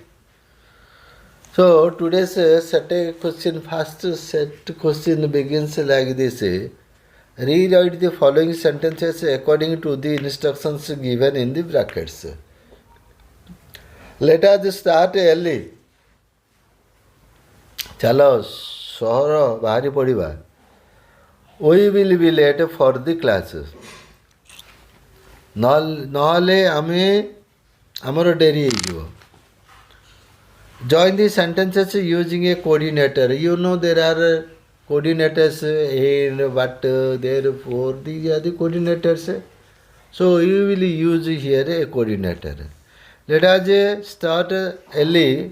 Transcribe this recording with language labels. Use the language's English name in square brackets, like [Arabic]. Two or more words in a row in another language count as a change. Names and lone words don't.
[English] So today's set question, first set question begins like this. Rewrite the following sentences according to the instructions given in the brackets. Let us start early. [Odia] ଚାଲ ସହର ବାହାରି ପଡ଼ିବା. [English] We will be late for the class. [Odia] ନହେଲେ ଆମର ଡେରି ହେଇଯିବ. [English] Join the sentences using a coordinator. You know there are coordinators and but therefore these are the coordinators. So you will use here a coordinator. Let us start early.